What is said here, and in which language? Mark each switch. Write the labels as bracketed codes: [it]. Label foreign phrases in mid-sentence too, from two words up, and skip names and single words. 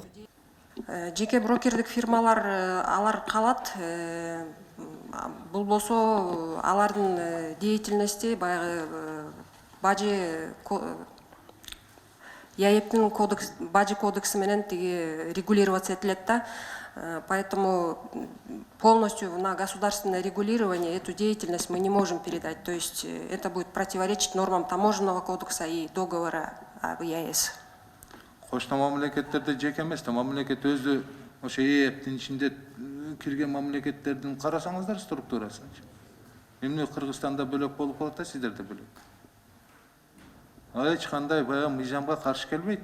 [ky] Жеке брокердик фирмалар алар калат. Бул болсо алардын деятельности баягы бажы ЯЭПтин бажы кодекси менен тиги регулироваться этилет да. [ru] Поэтому полностью на государственное регулирование эту деятельность мы не можем передать. То есть это будет противоречить нормам таможенного кодекса и договора об ЕАЭС. [ky] Кошто мамлекеттерде жеке эмес да, мамлекет өзү ошо ЕЭПтин ичинде кирген мамлекеттердин карасаңыздар структурасын. Эмне Кыргызстанда бөлөк болуп калат да, сиздерде бөлөк. Эч кандай баягы мыйзамга каршы келбейт.